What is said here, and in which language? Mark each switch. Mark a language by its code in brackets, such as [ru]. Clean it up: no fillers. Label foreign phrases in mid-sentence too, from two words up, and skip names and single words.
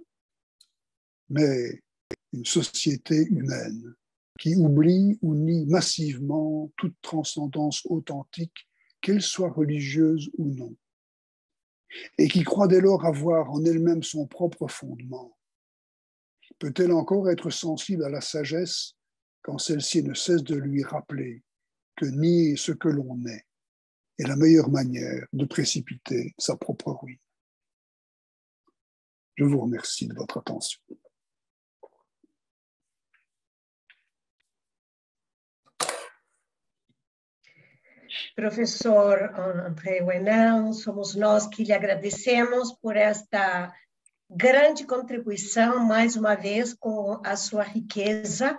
[fr] Mais une société humaine qui oublie ou nie massivement toute transcendance authentique, qu'elle soit religieuse ou non, et qui croit dès lors avoir en elle-même son propre fondement, peut-elle encore être sensible à la sagesse quand celle-ci ne cesse de lui rappeler que nier ce que l'on est est la meilleure manière de précipiter sa propre ruine? Je vous remercie de votre attention. [pt] Professor André Weinel, somos nós que lhe agradecemos por esta grande contribuição, mais uma vez, com a sua riqueza.